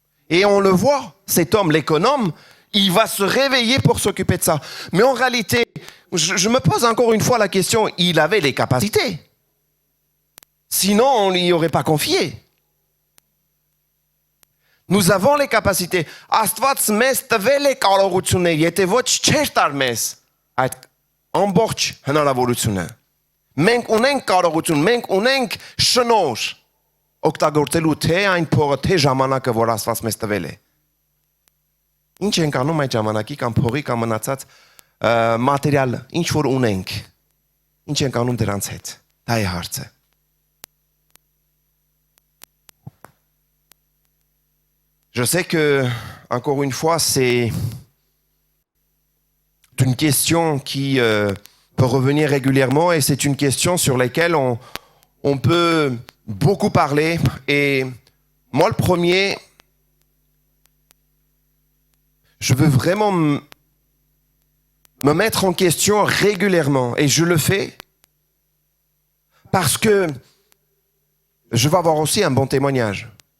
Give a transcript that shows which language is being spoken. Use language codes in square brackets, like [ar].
[fr] Et on le voit, cet homme, l'économe, il va se réveiller pour s'occuper de ça. Mais en réalité, je me pose encore une fois la question, il avait les capacités. Sinon, on n'y aurait pas confié. Nous avons les capacités. [hy] Աստված մեզ տվել է կարողություններ, եթե ոչ չէր տար մեզ այդ ամբողջ հնարավորությունը։ Մենք ունենք կարողություն, մենք ունենք շնորհ օգտագործելու թե այն փողը, թե ժամանակը, որ Աստված մեզ տվել է։ Ինչ ենք անում այդ ժամանակի կամ փողի կամ մնացած մատերիալ, ինչ որ ունենք, ինչ ենք անում դրանց հետ։ Դա է հարցը։ [fr] Je sais que, encore une fois, c'est une question qui peut revenir régulièrement et c'est une question sur laquelle on peut beaucoup parler. Et moi, le premier, je veux vraiment me mettre en question régulièrement et je le fais parce que je veux avoir aussi un bon témoignage.